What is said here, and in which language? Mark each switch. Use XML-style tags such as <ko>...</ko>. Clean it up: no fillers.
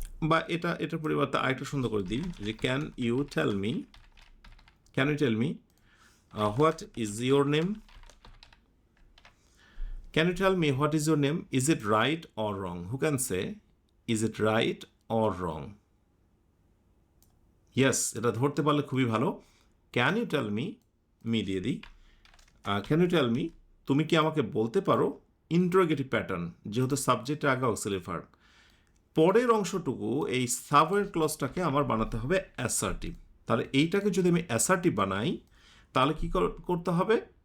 <bn>বা এটার পরিবর্তে আরেকটা সুন্দর করে দিই, যে</bn> <en>Can you tell me what is your name? Can you tell me what is your name? Is it right or wrong? Who can say, is it right or wrong?</en> <bn>Yes, এটা ধরতে পারলে খুবই ভালো।</bn> <en>Can you tell me, me</en> <bn>দিয়ে দিই।</bn> <en>Can you tell me,</en> <bn>তুমি কি আমাকে বলতে পারো? ইন্টারোগেটিভ প্যাটার্ন, যেহেতু সাবজেক্টের আগে অক্সিলারি ভার্ব। পরের অংশটুকু এই সাবওয়ার্ড ক্লজটাকে আমার বানাতে হবে অ্যাসার্টিভ। তাহলে এইটাকে যদি আমি অ্যাসার্টিভ বানাই তাহলে কি করতে হবে?</bn>